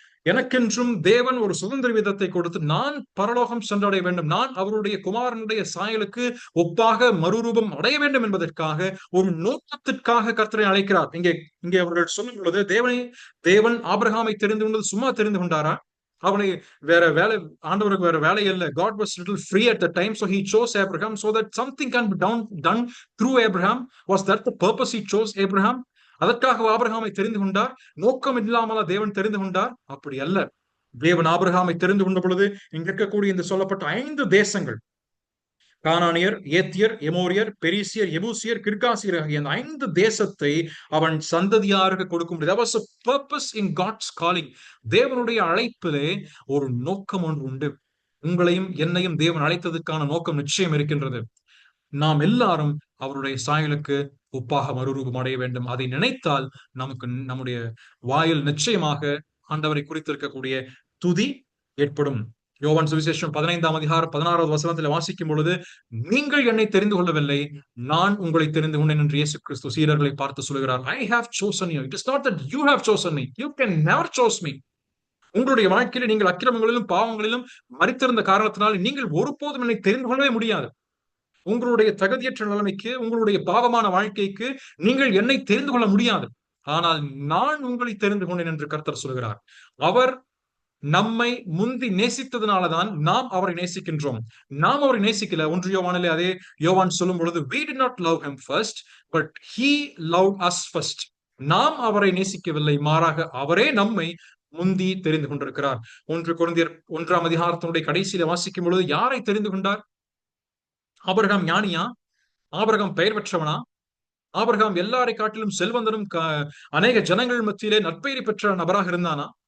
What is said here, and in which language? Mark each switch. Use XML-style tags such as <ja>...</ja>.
<ta>எனக்கென்றும் தேவன் ஒரு சுதந்திர விதத்தை கொடுத்து நான் பரலோகம் சென்றடைய வேண்டும், நான் அவருடைய குமாரனுடைய சாயலுக்கு ஒப்பாக மறுரூபம் அடைய வேண்டும் என்பதற்காக, ஒரு நோக்கத்திற்காக கர்த்தரை அழைக்கிறார். இங்கே இங்கே அவர்கள் சொல்லும் பொழுது தேவன் ஆபிரகாமை தெரிந்து கொண்டது சும்மா தெரிந்து கொண்டாரா? அவனை வேற வேலை, ஆண்டவருக்கு வேற வேலை இல்லை.</ta> <en>God was little free at the time, so he chose Abraham so that something can be done through Abraham. Was that the purpose he chose Abraham?</en> <ta>அதற்காக ஆபிரகாமை தெரிந்து கொண்டார். நோக்கம் இல்லாமலா தேவன் தெரிந்து கொண்டார்? அப்படி அல்ல. தேவன் ஆபிரகாமை தெரிந்து கொண்ட பொழுது இங்க இருக்கக்கூடிய இந்த சொல்லப்பட்ட 5 தேசங்கள், கானானியர், ஏத்தியர், எமோரியர், பெரிசியர், எபூசியர், கிர்காசியர் ஆகிய அந்த 5 தேசத்தை அவன் சந்ததியாருக்கு கொடுக்க முடியும்.</ta> <en>That was a purpose in God's calling.</en> <ta>தேவனுடைய அழைப்பிலே ஒரு நோக்கம் ஒன்று உண்டு. உங்களையும் என்னையும் தேவன் அழைத்ததற்கான நோக்கம் நிச்சயம் இருக்கின்றது. நாம் எல்லாரும் அவருடைய சாயலுக்கு ஒப்பாக மறுரூபம் அடைய வேண்டும். அதை நினைத்தால் நமக்கு நம்முடைய வாயில் நிச்சயமாக ஆண்டவரை குறித்திருக்கக்கூடிய துதி ஏற்படும். யோவான் சுவிசேஷம் 15ஆம் அதிகாரம் 16வது வசனத்தில் வாசிக்கும் பொழுது, நீங்கள் என்னை தெரிந்து கொள்ளவில்லை, நான் உங்களை தெரிந்து கொண்டேன் என்று இயேசு கிறிஸ்து சீடர்களை பார்த்து சொல்கிறார்.</ta> <en>I have chosen you. It is not that you have chosen me. You can never choose me.</en> <ta>உங்களுடைய வாழ்க்கையில நீங்கள் அக்கிரமங்களிலும் பாவங்களிலும் மரித்திருந்த காரணத்தினால் நீங்கள் ஒருபோதும் என்னை தெரிந்து கொள்ளவே முடியாது. உங்களுடைய தகுதியற்ற நிலைமைக்கு, உங்களுடைய பாவமான வாழ்க்கைக்கு நீங்கள் என்னை தெரிந்து கொள்ள முடியாது. ஆனால் நான் உங்களை தெரிந்து கொண்டேன் என்று கர்த்தர் சொல்கிறார். அவர் நம்மை முந்தி நேசித்ததுனாலதான் நாம் அவரை நேசிக்கின்றோம். நாம் அவரை நேசிக்கல. 1 யோவானிலே அதே யோவான் சொல்லும் பொழுது,</ta> <en>we did not love him first, but he loved us first.</en> <ta>நாம் அவரை நேசிக்கவில்லை, மாறாக அவரே நம்மை முந்தி தெரிந்து கொண்டிருக்கிறார். 1 கொரிந்தியர் 1ஆம் அதிகாரத்தினுடைய கடைசியில வாசிக்கும் பொழுது, யாரை தெரிந்து கொண்டார்? ஆபிரகாம் ஞானியா? ஆபிரகாம் பெயர் பெற்றவனா? ஆபிரகாம் எல்லாரை காட்டிலும் செல்வந்தரும் அநேக ஜனங்கள் மத்தியிலே நற்பெயரை பெற்ற நபராக இருந்தானா?</ta>